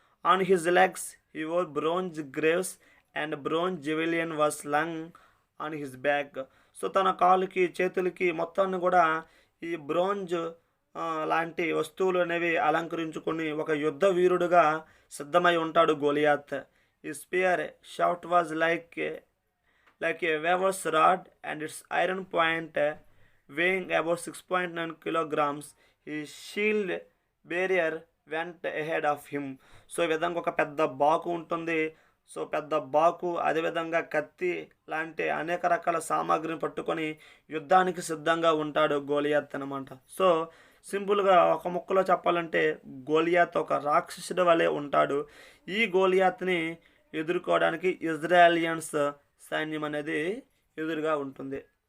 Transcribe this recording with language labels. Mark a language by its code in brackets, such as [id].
[en] On his legs he wore bronze greaves and bronze javelin was slung on his back. [te] So తన కాలుకి చేతులకి మొత్తాన్ని కూడా ఈ బ్రోంజ్ లాంటి వస్తువులు అనేవి అలంకరించుకొని ఒక యుద్ధ వీరుడుగా సిద్ధమై ఉంటాడు గోలియాత్. [en] ఈ spear shaft was like a weaver's rod, and its iron point weighing about 6.9 kilograms. His shield barrier went ahead of him. [te] So ఈ విధంగా ఒక పెద్ద బాకు ఉంటుంది. సో పెద్ద బాకు, అదేవిధంగా కత్తి లాంటి అనేక రకాల సామాగ్రిని పట్టుకొని యుద్ధానికి సిద్ధంగా ఉంటాడు గోలియాత్ అనమాట. సో సింపుల్గా ఒక ముక్కలో చెప్పాలంటే గోలియాత్ ఒక రాక్షసుడి వలె ఉంటాడు. ఈ గోలియాత్ని ఎదుర్కోవడానికి ఇజ్రాయలియన్స్ సైన్యం అనేది ఎదురుగా ఉంటుంది.